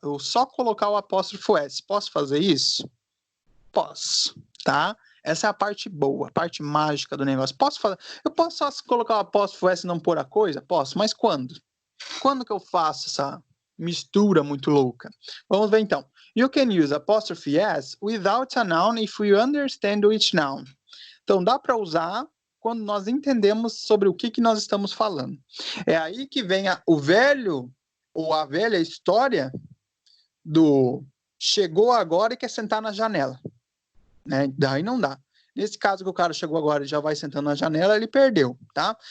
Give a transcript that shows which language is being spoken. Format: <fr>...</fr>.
<pt>Eu só colocar o apóstrofo S. Posso fazer isso? Posso, tá? Essa é a parte boa, a parte mágica do negócio. Eu posso só colocar o apóstrofo S e não pôr a coisa? Posso, mas quando? Quando que eu faço essa mistura muito louca? Vamos ver então.</pt> <en>You can use apostrophe S without a noun if we understand which noun.</en> <pt>Então, dá para usar quando nós entendemos sobre o que nós estamos falando. É aí que vem o velho ou a velha história do chegou agora e quer sentar na janela. Né? Daí não dá. Nesse caso que o cara chegou agora e já vai sentando na janela, ele perdeu, tá?</pt>